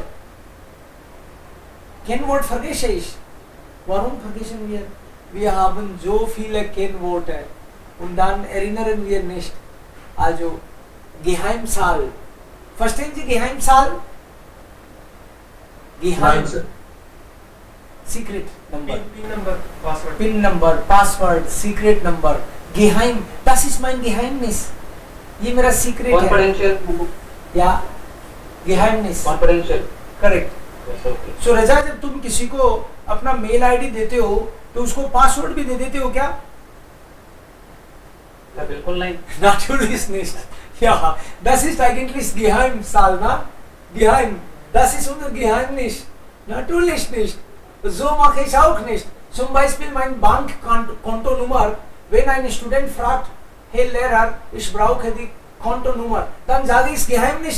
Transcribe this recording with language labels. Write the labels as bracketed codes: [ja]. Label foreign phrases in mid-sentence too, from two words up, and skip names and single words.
[de] Kennwort vergesse ich. Warum vergessen wir? Wir haben so viele Kennworte und dann erinnern wir nicht. Also Geheimzahl. Verstehen Sie Geheimzahl? Geheim. [en] Secret number. Pin number, password. Pin number, Password, Secret number. [de] Geheim. Das ist mein Geheimnis. [hi] ये मेरा secret है. [en] Confidential. [de] या geheimnis. [en] Confidential. Correct. Yes, okay. [hi] सो रजा, जब तुम किसी को अपना [en] mail ID [hi] देते हो तो उसको पासवर्ड भी दे देते हो क्या? Ja, बिल्कुल नहीं. [de] Natürlich nicht. Ja, das ist eigentlich Geheimzahl, na? Geheim. Das ist unser Geheimnis. Natürlich nicht. So mache ich auch nicht. Zum Beispiel mein Bankkontonummer. Wenn ein Student fragt, hey Lehrer, ich brauche die Kontonummer, dann sage ich Geheimnis.